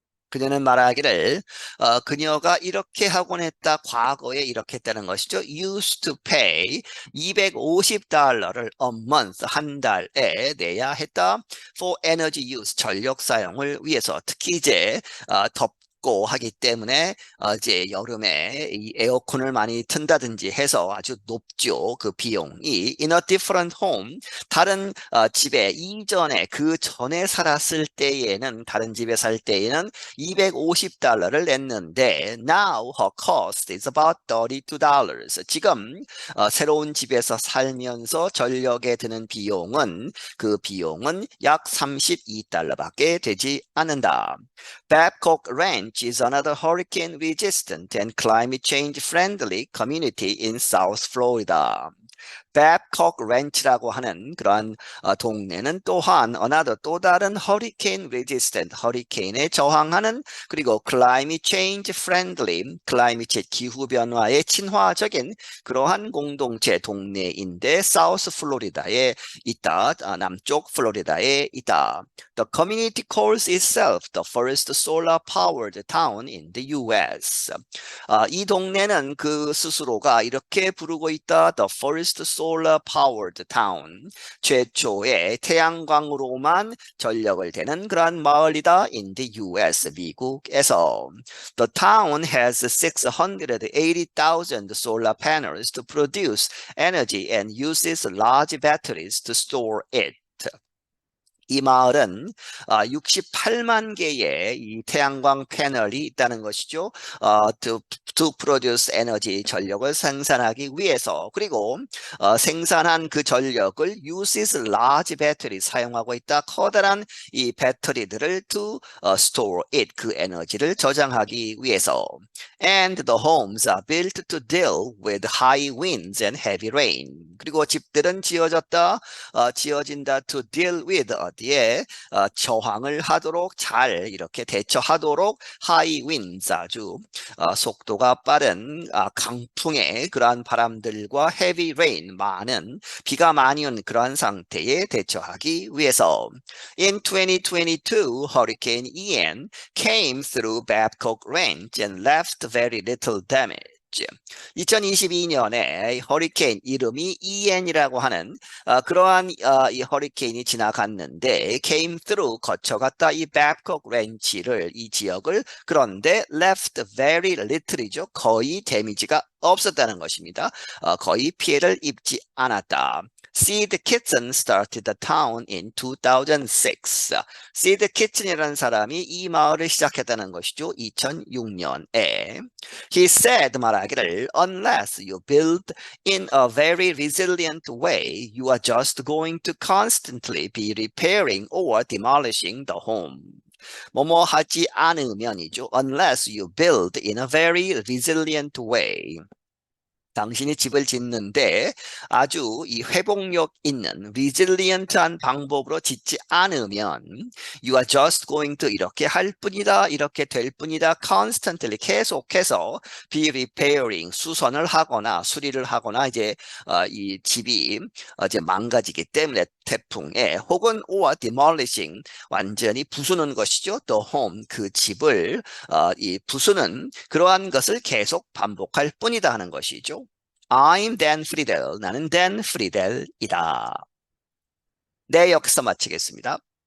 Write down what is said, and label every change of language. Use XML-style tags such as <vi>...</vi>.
<ko>그녀는 말하기를 그녀가 이렇게 하곤 했다. 과거에 이렇게 했다는 것이죠.</ko> <en>Used to pay $250를 a month,</en> <ko>한 달에 내야 했다.</ko> <en>For energy use,</en> <ko>전력 사용을 위해서. 특히 이제 덥고 하기 때문에 이제 여름에 이 에어컨을 많이 튼다든지 해서 아주 높죠. 그 비용이.</ko> <en>In a different home,</en> <ko>다른 집에 이전에 그 전에 살았을 때에는, 다른 집에 살 때에는 $250를 냈는데</ko> <en>now her cost is about $32.</en> <ko>지금 새로운 집에서 살면서 전력에 드는 비용은, 그 비용은 약 $32밖에 되지 않는다.</ko> <en>Babcock Ranch is another hurricane resistant and climate change friendly community in South Florida.</en> <ko>Babcock Ranch라고 하는 그러한 동네는 또한 또 다른</ko> <en>hurricane resistant,</en> <ko>허리케인에 저항하는 그리고</ko> <en>climate change friendly,</en> <ko>climate change 기후 변화에 친화적인 그러한 공동체 동네인데 사우스 플로리다에 있다. 남쪽 플로리다에 있다.</ko> <en>The community calls itself the first solar powered town in the US.</en> <ko>이 동네는 그 스스로가 이렇게 부르고 있다.</ko> <en>The first solar powered town.</en> <ko>최초의 태양광으로만 전력을 대는 그런 마을이다.</ko> <en>In the US,</en> <ko>미국에서.</ko> <en>The town has 680,000 solar panels to produce energy and uses large batteries to store it.</en> <ko>이 마을은 68만 개의 이 태양광 패널이 있다는 것이죠.</ko> <en>to produce</en> <ko>에너지 전력을 생산하기 위해서 그리고 생산한 그 전력을</ko> <en>uses large battery</en> <ko>사용하고 있다. 커다란 이 배터리들을</ko> <en>to store it</en> <ko>그 에너지를 저장하기 위해서.</ko> <en>And the homes are built to deal with high winds and heavy rain.</en> <ko>그리고 집들은 지어진다</ko> <en>to deal with</en> <ko>어디에 저항을 하도록 잘 이렇게 대처하도록</ko> <en>high winds</en> <ko>아주 속도가 빠른 강풍의 그러한 바람들과</ko> <en>heavy rain</en> <ko>많은 비가 많이 오는 그러한 상태에 대처하기 위해서.</ko> <en>In 2022, Hurricane Ian came through Babcock Ranch and left very little damage.</en> <ko>2022년에 허리케인 이름이 이엔이라고 하는 그러한 이 허리케인이 지나갔는데</ko> <en>came through</en> <ko>거쳐갔다 이 Babcock Ranch를 이 지역을 그런데</ko> <en>left very little이죠.</en> <ko>거의 데미지가 없었다는 것입니다. 거의 피해를 입지 않았다.</ko> <en>Seed Kitchen started the town in 2006.</en> <ko>Seed Kitchen이라는 사람이 이 마을을 시작했다는 것이죠. 2006년에.</ko> <en>He said</en> <ko>말하기를</ko> <en>unless you build in a very resilient way, you are just going to constantly be repairing or demolishing the home.</en> <ko>뭐뭐 하지 않으면이죠.</ko> <en>Unless you build in a very resilient way.</en> <ko>당신이 집을 짓는데 아주 이 회복력 있는 resilient한 방법으로 짓지 않으면</ko> <en>you are just going to</en> <ko>이렇게 할 뿐이다, 이렇게 될 뿐이다, constantly 계속해서</ko> <en>be repairing</en> <ko>수선을 하거나 수리를 하거나 이제 이 집이 이제 망가지기 때문에 태풍에 혹은</ko> <en>or demolishing</en> <ko>완전히 부수는 것이죠.</ko> <en>The home</en> <ko>그 집을 이 부수는 그러한 것을 계속 반복할 뿐이다 하는 것이죠.</ko> <en>I'm Dan Friedel.</en> <ko>나는 Dan Friedel이다. 네, 여기서 마치겠습니다.</ko>